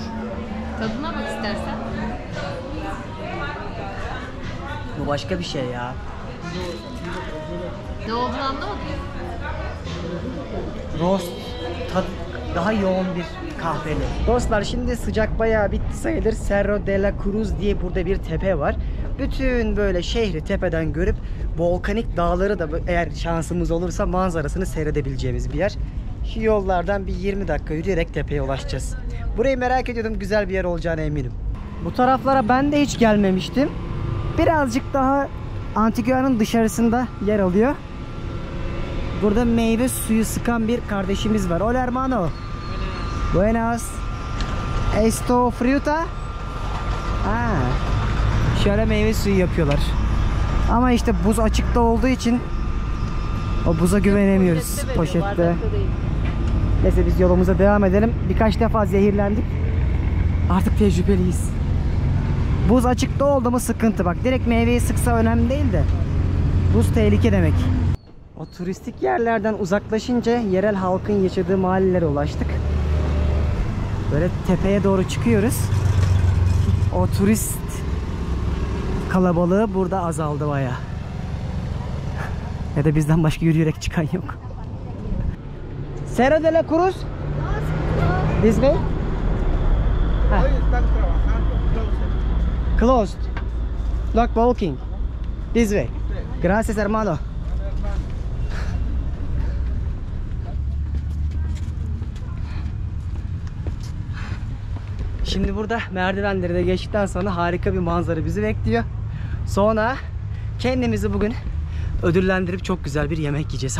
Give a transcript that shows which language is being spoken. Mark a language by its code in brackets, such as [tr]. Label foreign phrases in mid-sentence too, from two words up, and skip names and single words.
[tr] Tadına bak istersen. Bu başka bir şey ya. Ne olduğunu anlamadım. Roast, tad daha yoğun bir kahveli. Dostlar şimdi sıcak bayağı bitti sayılır. Cerro de la Cruz diye burada bir tepe var. Bütün böyle şehri tepeden görüp volkanik dağları da eğer şansımız olursa manzarasını seyredebileceğimiz bir yer. Şu yollardan bir 20 dakika yürüyerek tepeye ulaşacağız. Burayı merak ediyordum, güzel bir yer olacağına eminim. Bu taraflara ben de hiç gelmemiştim. Birazcık daha Antigua'nın dışarısında yer alıyor. Burada meyve suyu sıkan bir kardeşimiz var. [es] Hola hermano. Buenas. Esto fruta? [tr] Şöyle meyve suyu yapıyorlar. Ama işte buz açıkta olduğu için o buza güvenemiyoruz. Poşette. Neyse biz yolumuza devam edelim. Birkaç defa zehirlendik. Artık tecrübeliyiz. Buz açıkta oldu mu sıkıntı. Bak direkt meyveyi sıksa önemli değil de buz tehlike demek. O turistik yerlerden uzaklaşınca yerel halkın yaşadığı mahallelere ulaştık. Böyle tepeye doğru çıkıyoruz. O turist kalabalığı burada azaldı bayağı. Ya da bizden başka yürüyerek çıkan yok. [en] Cerro de la Cruz? This way? [es] Hoy están trabajando [en] Closed. Not walking. This way. [es] Gracias hermano. [tr] Şimdi burada merdivenleri de geçtikten sonra harika bir manzara bizi bekliyor. Sonra kendimizi bugün ödüllendirip çok güzel bir yemek yiyeceğiz.